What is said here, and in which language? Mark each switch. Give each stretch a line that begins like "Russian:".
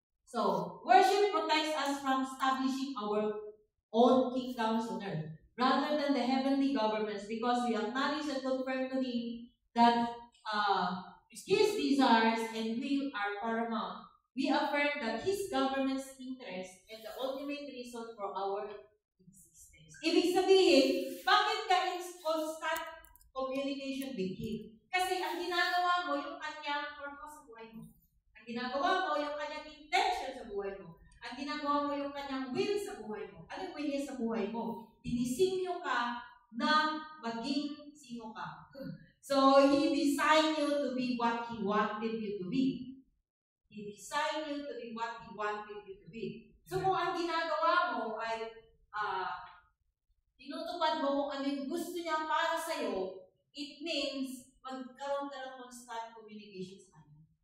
English: So, worship protects us from establishing our own kingdoms on earth, rather than the heavenly governments, because we acknowledge and confirm to Him that His desires and will are paramount. We affirm that His government's interest and the ultimate reason for our existence.
Filipino: Ibig sabihin, bakit ka
English: in constant communication with Him?
Filipino: Kasi ang ginagawa mo yung kanyang purpose sa buhay mo. Ang ginagawa mo yung kanyang intention sa buhay mo. Ang ginagawa mo yung kanyang will sa buhay mo. Ano yung will niya sa buhay mo? Dinisinyo ka na maging sino ka.
English: So, He designed you to be what He wanted you to be. He designed you to be what He wanted you to be.
Filipino: So, kung ang ginagawa mo ay tinutupad mo kung ano yung gusto niya para sa'yo,
English: it means
Filipino: magkaroon ka ng constant communication sa Kanya.